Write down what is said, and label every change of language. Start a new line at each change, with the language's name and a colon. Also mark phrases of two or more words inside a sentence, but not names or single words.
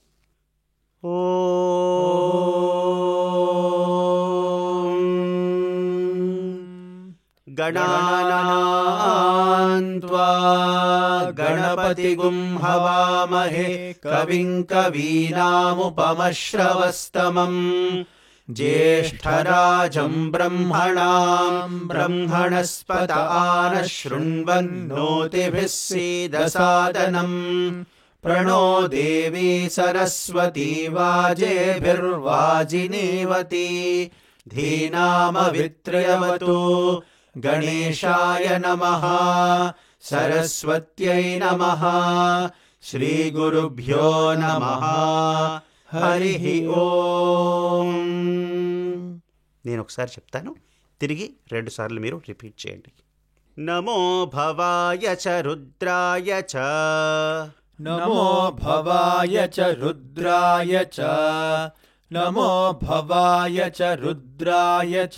Sanskrit: గణానాం త్వా గణపతిగుం హవామహే కవిం కవీనాముపమశ్రవస్తమం జ్యేష్ఠరాజం బ్రహ్మణాం బ్రహ్మణస్పత ఆనశృణ్వన్నోతిభిः सीदसादनम् प्रणो देवी सरस्वती वाजेभिर्वाजिनीवती धीनामवित्रयवतु. गणेशाय नमः. सरस्वत्यै नमः. श्रीगुरुभ्यो नमः. हरिः ఓం.
Telugu: నేను ఒకసారి చెప్తాను, తిరిగి 2 సార్లు మీరు రిపీట్ చేయండి.
Sanskrit: నమో భవాయ చ రుద్రాయ చ. నమో భవాయ చ రుద్రాయ చ. నమో భవాయ చ రుద్రాయ చ.